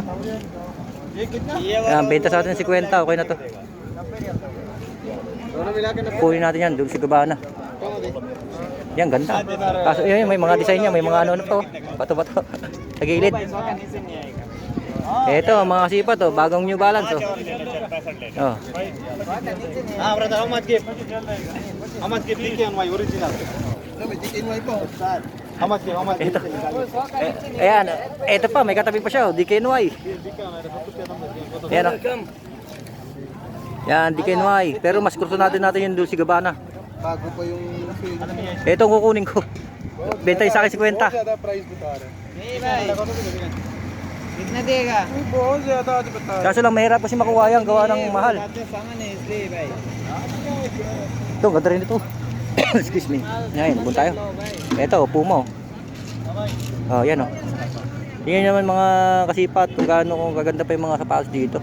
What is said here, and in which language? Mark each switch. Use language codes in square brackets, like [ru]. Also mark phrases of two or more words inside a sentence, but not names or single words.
[tl] Yan, benta sa atin 50, okay na to. Kunin natin yan, Dulce Gabbana. Yan, ganda. Kaso yun, may mga design niya, may mga ano to. Bato-bato. Sa gilid. Ito, mga kasipat oh, bagong New Balance oh. Oh. [en] Brother, how much gift? How much gift DKNY original? No, DKNY po. How much gift? How much gift? [tl] Ayan, ito pa, may katabi pa siya oh, DKNY. Ayan oh. Yan, DKNY. Pero mas kurso natin yung Dulce Gabbana. Bago pa yung Ito ang kukunin ko. Benta yung sa akin 50. [hi] कितना देगा बहुत ज्यादा आज बता [tl] Kaso lang mahirap kasi makuha yan, gawa ng mahal. Ito, ganda rin ito. [en] Excuse me. [tl] Ngayon, bun tayo. Ito, Puma oh. Oh, yan oh. Tingnan naman mga kasipat kung gaano kung gaganda pa yung mga sapatos dito.